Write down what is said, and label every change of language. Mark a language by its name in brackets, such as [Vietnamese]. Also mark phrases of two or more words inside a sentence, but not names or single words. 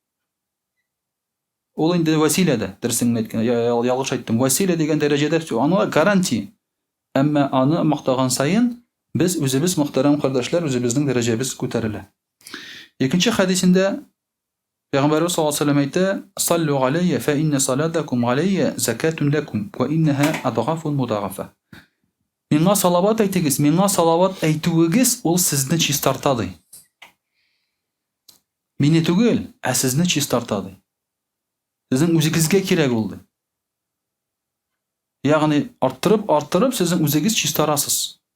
[Tatar] Ул инде василәдә, дөресен әйткән, ялгыш әйттем. Василә дигән дәрәҗәдә, аны гарантия. Әмма аны мактаган саен без үзебез, мөхтәрәм кардәшләр, үзебезнең дәрәҗәбез күтәрелә. Икенче хадисендә Пәйгамбәрбез [Arabic] صلى الله عليه وسلم әйтә: "صلوا علي فإن صلاتكم علي زكاة لكم وإنها أضعاف مضاعفة." [Tatar] Миңа салават әйтегез, миңа салават әйтүегез ул сезне чистартады. Мине түгел, сезне чистартады. Сезнең үзегезгә кирәк ул. Ягъни арттырып сезнең үзегез чистарасыз.